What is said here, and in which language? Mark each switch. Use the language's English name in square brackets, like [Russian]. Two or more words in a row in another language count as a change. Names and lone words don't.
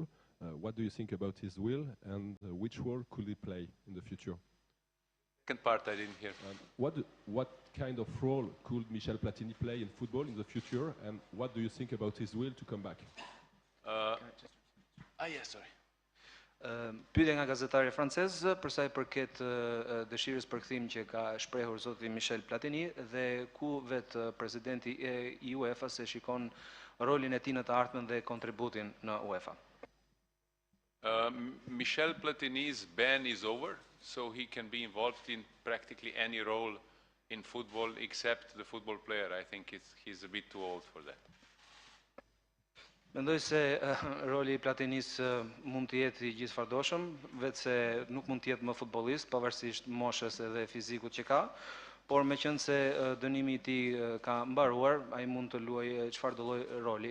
[English] What do you think about his will, and which role could he play in the future? Second part I didn't hear. What kind of role could Michel Platini play in football in the future, and what do you think about his will to come back? Yes, sorry. [Albanian] Pyetja nga gazetari francez për sa i përket dëshirës për kthim që ka shprehur zoti Michel Platini dhe ku vetë presidenti i UEFA-s e shikon rolin e tij në të ardhmen dhe kontributin në UEFA. [English] Michel Platini's ban is over, so he can be involved in practically any role in football except the football player. I think he's a bit too old for that. [Albanian] Mendoj se roli i Platinis mund të jetë i gjithëfardoshëm, vetë se nuk mund të jetë më futbollist, pavarësisht moshës edhe fizikut që ka, por meqense se dënimi i tij ka mbaruar, ai mund të luajë çfarë do lloj roli.